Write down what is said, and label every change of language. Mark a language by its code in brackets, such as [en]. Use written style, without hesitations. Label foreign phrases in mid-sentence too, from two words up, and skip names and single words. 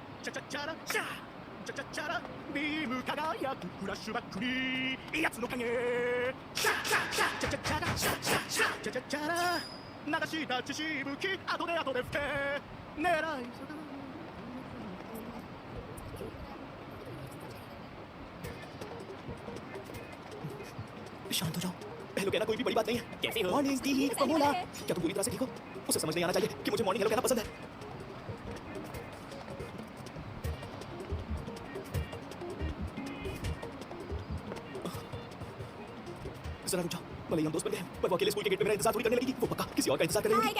[ja] チャラチャチャチャチャラビーム輝くフラッシュバックにやつの影チャチャチャチャチャチャラチャチャチャチャチャチャラ流した血しぶき後で後で吹け狙い [hi] शांत हो जाओ हेलो कहना कोई भी बड़ी बात नहीं है कैसे हो [en] morning tea formula [hi] क्या तुम पूरी तरह से ठीक हो उसे समझ नहीं आना चाहिए कि मुझे [en] morning hello [hi] कहना पसंद है जरा रुक जाओ भले ही हम दोस्त बन गए पर वो अकेले स्कूल के गेट पे मेरा इंतजार थोड़ी करने लगेगी वो पक्का किसी और का इंतजार कर रही होगी।